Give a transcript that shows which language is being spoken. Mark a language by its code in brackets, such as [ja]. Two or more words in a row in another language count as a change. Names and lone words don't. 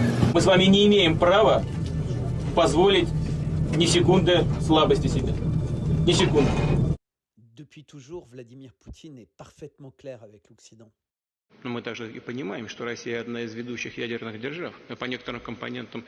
[ru] Мы с вами не имеем права позволить ни секунды слабости себе. Ни секунды. [fr] Depuis toujours, Vladimir Poutine est parfaitement clair avec l'Occident. [ru] Но мы также и понимаем, что Россия одна из ведущих ядерных держав, и по некоторым компонентам.